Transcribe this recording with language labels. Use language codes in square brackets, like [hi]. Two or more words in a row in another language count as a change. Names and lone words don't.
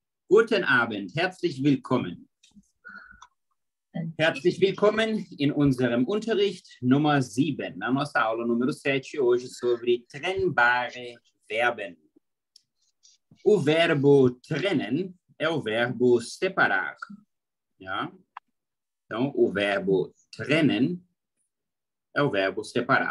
[de] Guten Abend, herzlich willkommen. Herzlich willkommen in unserem Unterricht Nummer 7, [pt] na nossa aula número 7, hoje sobre [de] trennbare verben. [pt] O verbo trennen é o verbo separar, ja? Então, o verbo trennen é o verbo separar.